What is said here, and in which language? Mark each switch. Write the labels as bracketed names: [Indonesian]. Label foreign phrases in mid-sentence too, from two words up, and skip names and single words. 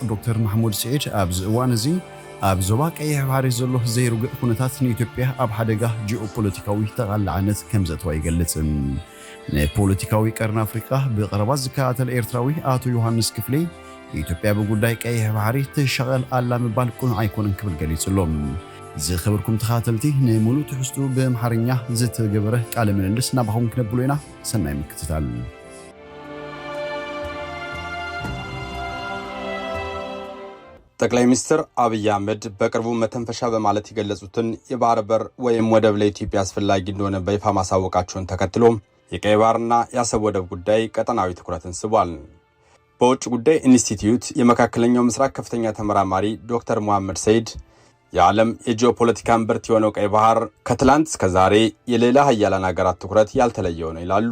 [Tigrinya] ዶክተር ማሕሙድ ሰዒድ ኣብ ዝእዋን እዚ ኣብ ዞባ ቀይሕ ባሕሪ ዘሎ ዘይርግእ ኩነታት ንኢትዮጵያ ኣብ ሓደጋ ጂኦፖለቲካዊ ተቓላዕነት ከም ዘተዋ ይገልጽ። ንፖለቲካዊ ቀርኒ ኣፍሪቃ ብቐረባ ዝከታተል ኤርትራዊ ኣቶ ዮሃንስ ክፍሌ ኢትዮጵያ ብጉዳይ ቀይሕ ባሕሪ ትሸቐል ኣላ ምባል ቁኑዕ ኣይኮነን ክብል ገሊጹሎም። ዝኽብርኩም ተኻተልቲ ንሙሉእ ትሕዝቱ በአምሓርኛ ዝተገበረ ቃለ ምልልስ ናባኹም ክነብሉ ኢና። ሰናይ ምክትታል። [Amharic] ጠቅላይ ሚኒስትር አብይ አህመድ በቅርቡ መተንፈሻ በማለት የገለጹትን የባህር በር ወይም ወደብ ለኢትዮጵያ አስፈላጊ እንደሆነ በይፋ ማሳወቃቸውን ተከትሎ የቀይ ባህርና የአሰብ ወደብ ጉዳይ ቀጠናዊ ትኩረትን ስቧል። በውጭ ጉዳይ ኢንስቲትዩት የመካከለኛው ምስራቅ ከፍተኛ ተመራማሪ ዶክተር መሐመድ ሰዒድ የዓለም የጂኦፖለቲካ እምብርት የሆነው ቀይ ባህር ከትላንት እስከ ዛሬ የሌላ ሀያላን ሀገራት ትኩረት ያልተለየው ነው ይላሉ።